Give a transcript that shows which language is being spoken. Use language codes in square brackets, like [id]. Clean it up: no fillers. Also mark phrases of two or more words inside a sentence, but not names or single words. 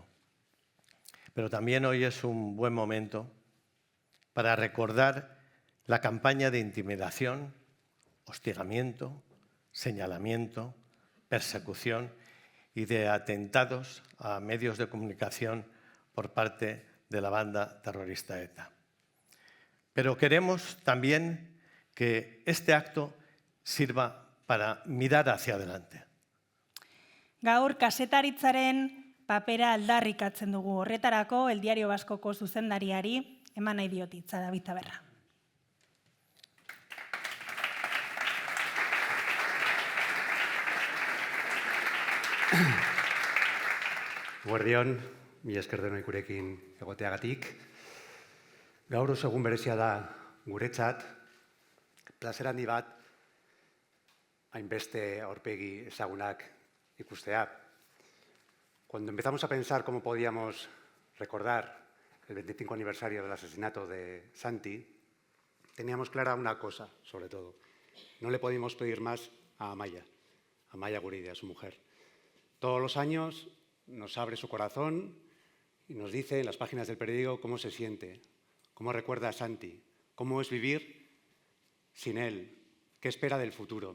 [es] Pero también hoy es un buen momento para recordar la campaña de intimidación, hostigamiento, señalamiento, persecución y de atentados a medios de comunicación por parte de la banda terrorista ETA. Pero queremos también que este acto sirva para mirar hacia adelante. [eu] Gaur kazetaritzaren papera aldarrikatzen dugu. Horretarako El Diario Vascoko zuzendariari eman nahi diot hitza David Taberra. Guardión, mila esker denoi gurekin egoteagatik. Gaur oso egun berezia da guretzat, plazer handi bat hainbeste aurpegi ezagunak ikustea. [es] Cuando empezamos a pensar cómo podíamos recordar el 25 aniversario del asesinato de Santi, teníamos clara una cosa, sobre todo. No le podíamos pedir más a Amaia Guridi, a su mujer. Todos los años nos abre su corazón y nos dice en las páginas del periódico cómo se siente, cómo recuerda a Santi, cómo es vivir sin él, qué espera del futuro.